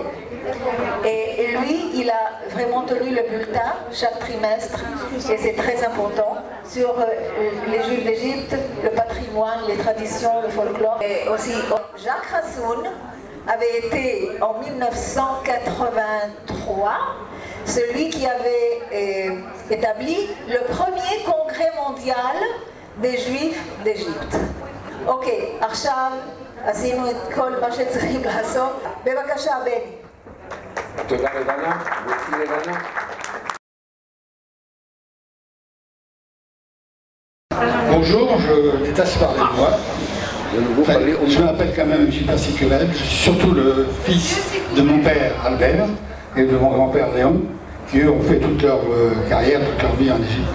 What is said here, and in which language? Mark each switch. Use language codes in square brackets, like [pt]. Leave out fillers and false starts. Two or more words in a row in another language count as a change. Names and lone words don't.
[fr] Et lui, il a vraiment tenu le bulletin chaque trimestre, et c'est très important, sur les Juifs d'Égypte, le patrimoine, les traditions, le folklore. Et aussi, Jacques Hassoun avait été, en 1983, celui qui avait établi le premier congrès mondial des Juifs d'Égypte. [he] אוקיי, עכשיו עשינו את כל מה שצריכים לעשות. בבקשה, בני. תודה לבנה. [fr] Bonjour, je déteste parler de moi. Je m'appelle quand même Gilbert Sicurel. Je suis surtout le fils de mon père Albert et de mon grand-père Léon, qui eux ont fait toute leur carrière, toute leur vie en Égypte.